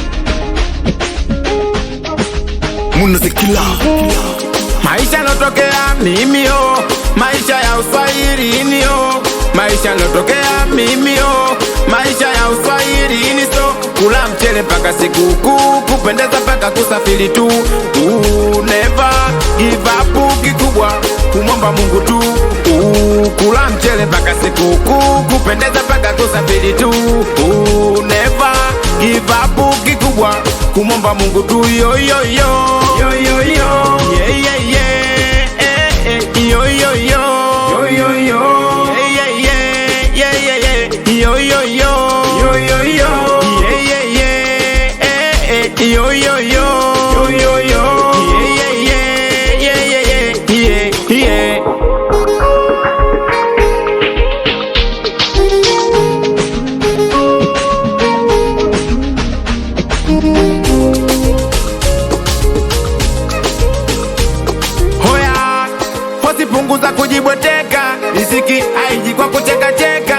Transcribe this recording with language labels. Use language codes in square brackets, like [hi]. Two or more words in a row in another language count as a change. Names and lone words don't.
[sw] Munazikila maisha notokea mimi yo, maisha ya uswahilini yo, maisha notokea mimi yo, maisha ya uswahilini. So kula mchele paka sikukuu, kupendeza paka kusafiri tu. [en] Never give up, [sw] kikubwa kumwomba Mungu tu. Kula mchele paka sikukuu, kupendeza paka kusafiri tu. [en] Never give up, [sw] kikubwa kumwomba Mungu tu. Yo yo yo yo yo yo, yeah yeah yeah, yo yo yo yo yo yo, yeah yeah yeah yeah yeah, yo yo yo yo yo yo, yeah yeah yeah, yo yo yo yo yo yo, yeah yeah yeah yeah yeah yeah yeah. Punguza kujibweteka, riziki haiji kwa kucheka cheka.